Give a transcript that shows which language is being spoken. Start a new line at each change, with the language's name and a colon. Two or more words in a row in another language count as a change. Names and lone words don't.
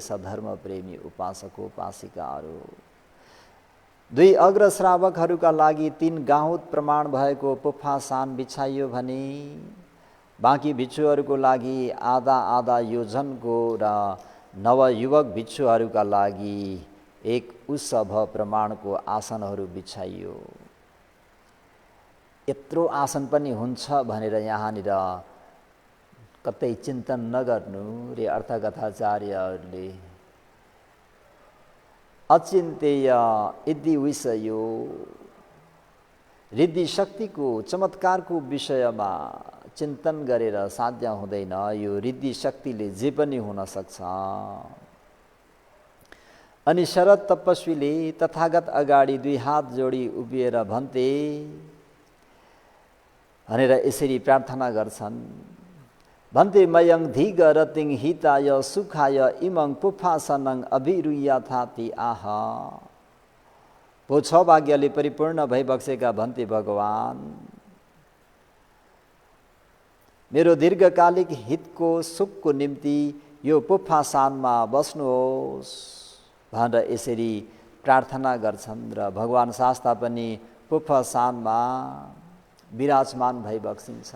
Nepali: सधर्म प्रेमी उपासक उपासिकाहरू, 2 अग्रश्रावकहरूका लागि 3 गाहुत प्रमाण भएको पुप्फासान बिछाइयो भने बाँकी भिक्षुहरूको लागि आधा आधा योजनको र नवयुवक भिक्षुहरूका लागि 1 उसभ प्रमाणको आसनहरू बिछाइयो। यत्रो आसन पनि हुन्छ भनेर यहाँनिर कतै चिन्तन नगर्नु रे अर्थकथाचार्यहरूले।
Pali: अचिन्तेय इति विषयो,
Nepali: रिद्धि शक्तिको चमत्कारको विषयमा चिन्तन गरेर साध्य हुँदैन। यो रिद्धि शक्तिले जे पनि हुन सक्छ। अनि शरद तपस्वीले तथागत अगाडि 2 हात जोडी उभिएर भन्थे भनेर यसरी प्रार्थना गर्छन्।
Pali: भन्ते मयं धिग रतिङ हिताय सुखाय इमं पुप्फासनं अभिरुया थाति आह।
Nepali: भो 6 भाग्यले परिपूर्ण भइबक्सेका भन्ते भगवान, मेरो दीर्घकालिक हितको सुखको निम्ति यो पुप्फासानमा बस्नुहोस् भनेर यसरी प्रार्थना गर्छन्। र भगवान शास्त्र पनि पुप्फासानमा विराजमान भइबक्सिन्छ।